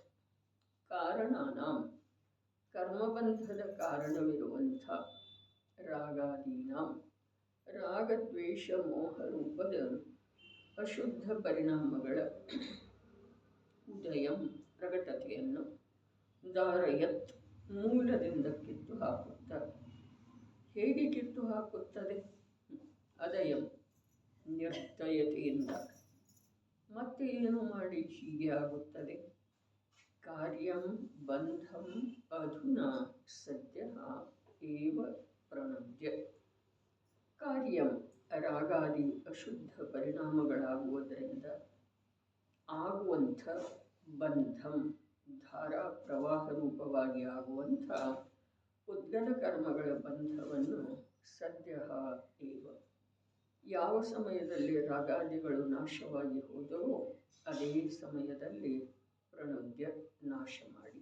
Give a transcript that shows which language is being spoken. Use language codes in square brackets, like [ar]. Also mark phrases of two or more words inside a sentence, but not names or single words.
[kn] ಕಾರಣಾನಾಂ ಕರ್ಮಬಂಧದ ಕಾರಣವಿರುವಂಥ ರಾಗಾದೀನಾಂ ರಾಗದ್ವೇಷ ಮೋಹ ರೂಪದ ಅಶುದ್ಧ ಪರಿಣಾಮಗಳ ಉದಯಂ ಪ್ರಕಟತೆಯನ್ನು ಧಾರಯತ್ ಮೂಲದಿಂದ ಕಿತ್ತು ಹಾಕುತ್ತಾರೆ. ಹೇಗೆ ಕಿತ್ತು ಹಾಕುತ್ತದೆ? ಅದಯಂ ನಿರ್ದಯತೆಯಿಂದ. ಮತ್ತೆ ಏನು ಮಾಡಿ ಹೀಗೆ ಆಗುತ್ತದೆ? [sa] ಕಾರ್ಯಂ ಬಂಧಂ ಅಧುನಾ ಸದ್ಯ ಏವ ಪ್ರಣದ್ಯ. [kn] ಕಾರ್ಯಂ ರಾಗಾದಿ ಅಶುದ್ಧ ಪರಿಣಾಮಗಳಾಗುವುದರಿಂದ ಆಗುವಂಥ ಬಂಧಂ ಧಾರಾ ಪ್ರವಾಹ ರೂಪವಾಗಿ ಆಗುವಂಥ ಉದ್ಗಲ ಕರ್ಮಗಳ ಬಂಧವನ್ನು [sa] ಸದ್ಯ ಏವ [kn] ಯಾವ ಸಮಯದಲ್ಲಿ ರಾಗಾದಿಗಳು ನಾಶವಾಗಿ ಹೋದವೋ ಅದೇ ಸಮಯದಲ್ಲಿ ಪ್ರಣುದ್ಯ ನಾಶ ಮಾಡಿ.